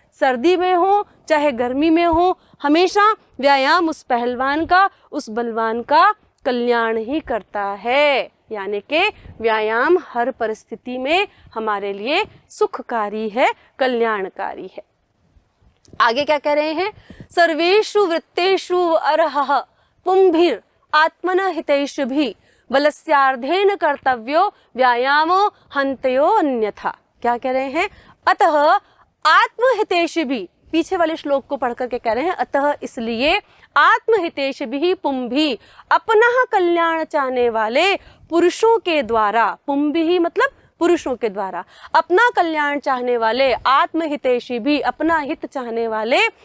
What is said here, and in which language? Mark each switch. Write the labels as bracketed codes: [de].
[hi] सर्दी में हो चाहे गर्मी में हो, हमेशा व्यायाम उस पहलवान का, उस बलवान का कल्याण ही करता है। यानी कि व्यायाम हर परिस्थिति में हमारे लिए सुखकारी है, कल्याणकारी है। आगे क्या कह रहे हैं? [sa] सर्वेषु वृत्तेषु अर्हः पुंभिर आत्मनः हितैषिभिः बलस्यार्धेन कर्तव्यो व्यायामो हन्तयो अन्यथा। [hi] क्या कह रहे हैं? अतः आत्महितैषिभिः, पीछे वाले श्लोक को पढ़ करके कह रहे हैं, अतः इसलिए [sa] आत्महितैषिभिः पुंभिः, [hi] अपना कल्याण चाहने वाले पुरुषों के द्वारा, पुंभिः मतलब पुरुषों के द्वारा, अपना कल्याण चाहने वाले, आत्महितैषिभिः अपना हित चाहने वाले,